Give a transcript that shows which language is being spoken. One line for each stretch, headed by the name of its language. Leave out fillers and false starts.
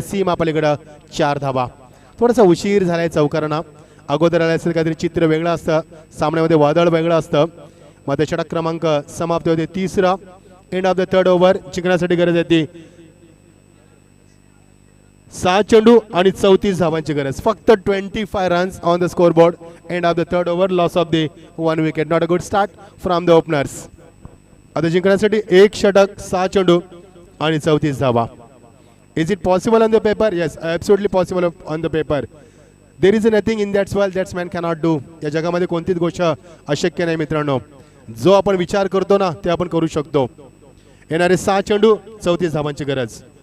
Marathi: सीमा पलीकडं 4 धावा. थोडासा उशीर झालाय चौकारांना. अगोदर आला असेल काहीतरी चित्र वेगळं असतं, सामन्यामध्ये वादळ वेगळं असतं. मात्र षटक क्रमांक समाप्त होते 3रा.
English: End of the 3rd over.
Marathi: जिंकण्यासाठी गरज येते 6 चेंडू आणि 34 धावांची गरज.
English: फक्त 25 runs on the score board. End of the 3rd over. Loss of the 1 wicket. Not a good start from the openers.
Marathi: आता जिंकण्यासाठी 1 षटक, 6 चेंडू आणि 34 धावा.
English: Is it possible on the paper? Yes, absolutely possible on the paper. There is nothing in that's world that's man cannot do.
Marathi: या जगामध्ये कोणतीच गोष्ट अशक्य नाही मित्रांनो. जो आपण विचार करतो ना ते आपण करू शकतो. येणारे 6 चेंडू 34 धावांची गरज.